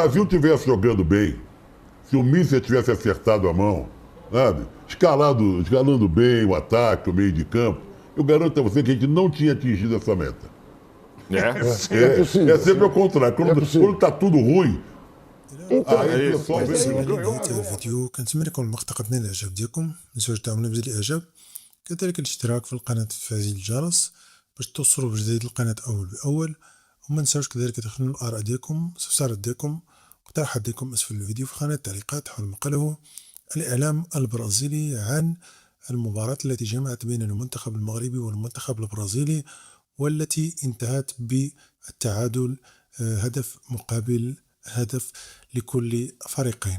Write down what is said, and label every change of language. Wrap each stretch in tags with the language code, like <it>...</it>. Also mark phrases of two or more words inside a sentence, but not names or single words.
<pt>Brasil estivesse jogando bem, se o Mísser tivesse acertado a mão, sabe? Escalando bem o ataque, o meio de campo, eu garanto a você que a gente não tinha atingido essa meta. possível. É sempre ao contrário. Quando está tudo ruim, aí o pessoal هذا vem...</pt> <ar>بداية الفيديو. كنتمنى يكون المقطع قد نال الاعجاب ديالكم. ما تنساوش تعملوا بزر الاعجاب، كذلك الاشتراك في القناه وتفعيل الجرس باش توصلوا بجديد القناه اول باول. وما تنساوش كذلك تدخلوا الاراء ديالكم، استفسارات ديالكم، اقتراحات ديالكم اسفل الفيديو في خانه التعليقات حول ما قاله الاعلام البرازيلي عن المباراة التي جمعت بين المنتخب المغربي والمنتخب البرازيلي والتي انتهت بالتعادل هدف مقابل هدف لكل فريقين.</ar>